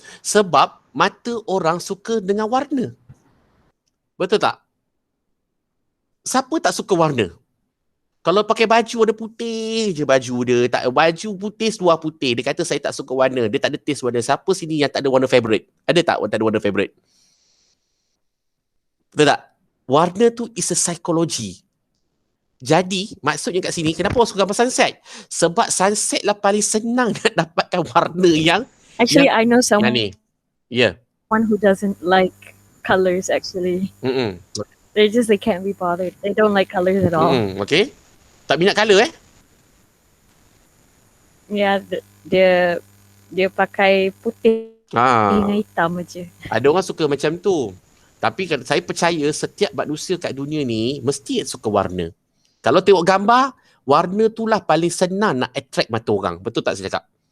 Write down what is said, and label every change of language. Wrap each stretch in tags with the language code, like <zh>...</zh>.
<ms>Sebab mata orang suka dengan warna. Betul tak? Siapa tak suka warna? Kalau pakai baju warna putih je baju dia, tak baju putih seluar putih, dia kata saya tak suka warna, dia tak ada taste warna. Siapa sini yang tak ada warna favorite? Ada tak tak ada warna favorite? Betul tak? Warna tu</ms> <en>is a psychology.</en> <ms>Jadi, maksudnya kat sini, kenapa orang suka gambar sunset? Sebab sunset lah paling senang nak dapatkan warna yang</ms> <en>Actually, I know someone</en> <ms>ni.</ms> <en>Yeah. who doesn't like colors actually. They can't be bothered. They don't like colors at all. Okay.</en> <ms>Tak minat colour Yeah, dia pakai putih dengan hitam aje. Ada orang suka macam tu. Tapi saya percaya setiap manusia kat dunia ni mesti suka warna. Kalau tengok gambar, warna tu lah paling senang nak attract mata orang. Betul tak saya cakap?</ms>